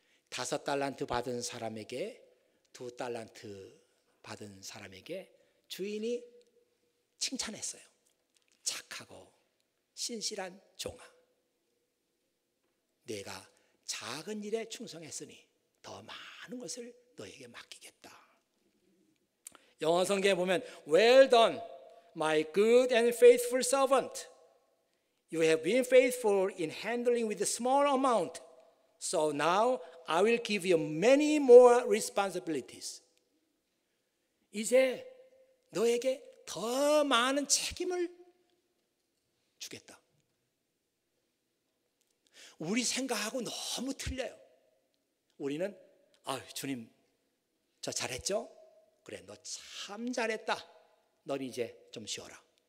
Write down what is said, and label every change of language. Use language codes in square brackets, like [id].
[ko] 5달란트 받은 사람에게 2달란트 받은 사람에게 주인이 칭찬했어요. 착하고 신실한 종아, 내가 작은 일에 충성했으니 더 많은 것을 너에게 맡기겠다. 영어 성경에 보면 [en] Well done, my good and faithful servant. You have been faithful in handling with a small amount. So now I will give you many more responsibilities. [ko] 이제 너에게 더 많은 책임을 주겠다. 우리 생각하고 너무 틀려요. 우리는 주님 저 잘했죠? 그래, 너 참 잘했다. 넌 이제 좀 쉬어라.